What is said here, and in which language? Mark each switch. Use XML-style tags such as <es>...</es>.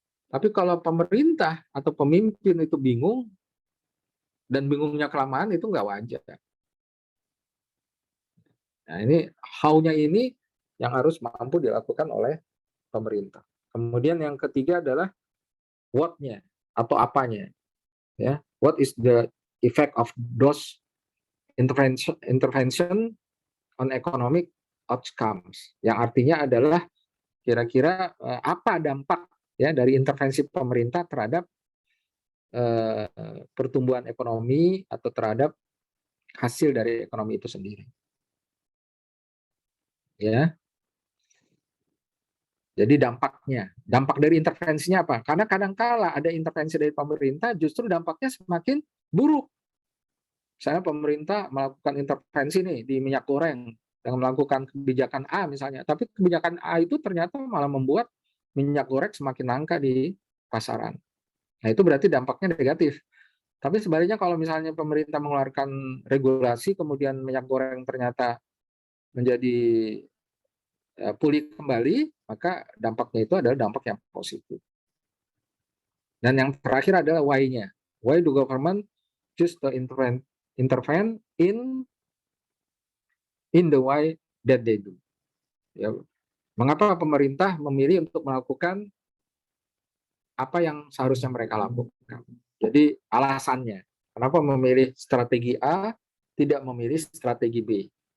<id>Tapi kalau pemerintah atau pemimpin itu bingung dan bingungnya kelamaan itu nggak wajar. Nah ini how-nya ini yang harus mampu dilakukan oleh pemerintah. Kemudian yang ketiga adalah what-nya atau apanya.</id> <en>Ya, what is the effect of those intervention on economic outcomes?</en> <id>Yang artinya adalah kira-kira apa dampak ya dari intervensi pemerintah terhadap pertumbuhan ekonomi atau terhadap hasil dari ekonomi itu sendiri. Ya. Jadi dampak dari intervensinya apa? Karena kadang-kala ada intervensi dari pemerintah justru dampaknya semakin buruk. Misalnya pemerintah melakukan intervensi nih di minyak goreng dengan melakukan kebijakan A misalnya, tapi kebijakan A itu ternyata malah membuat minyak goreng semakin langka di pasaran. Nah itu berarti dampaknya negatif. Tapi sebaliknya kalau misalnya pemerintah mengeluarkan regulasi kemudian minyak goreng ternyata menjadi pulih kembali, maka dampaknya itu adalah dampak yang positif. Dan yang terakhir adalah why-nya.</id> <en>Why do government choose to intervene in the way that they do?</en> <id>Ya, mengapa pemerintah memilih untuk melakukan apa yang seharusnya mereka lakukan? Jadi alasannya, kenapa memilih strategi A, tidak memilih strategi B?</id>